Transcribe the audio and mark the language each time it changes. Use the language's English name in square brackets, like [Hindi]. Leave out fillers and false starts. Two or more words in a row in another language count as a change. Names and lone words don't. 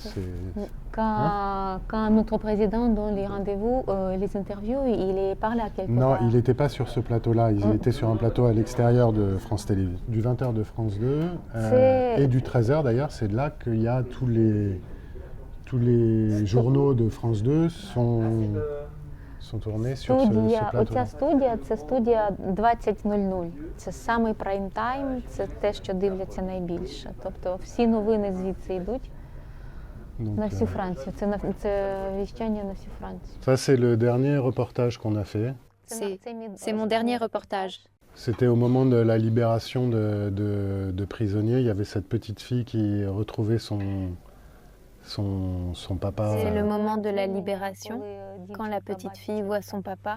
[French] Quand notre président donne les rendez-vous, les interviews, il est par là quelque part. Non, il n'était pas sur ce plateau-là, il était sur un plateau à l'extérieur de France Télé, du 20h de France 2 et du 13h d'ailleurs, c'est là qu'il y a tous les journaux de France 2 sont tournés sur ce plateau. [Ukrainian] Оця студія – це студія 20:00. Це самий прайм-тайм, це те, що дивляться найбільше. Тобто всі новини звідси йдуть на всю Францію. Це віщання на всю Францію. [French] Ça, c'est le dernier reportage qu'on a fait. C'est mon dernier reportage. C'était au moment de la libération de prisonniers. Il y avait cette petite fille qui retrouvait son papa. C'est le moment de la libération, quand la petite fille voit son papa.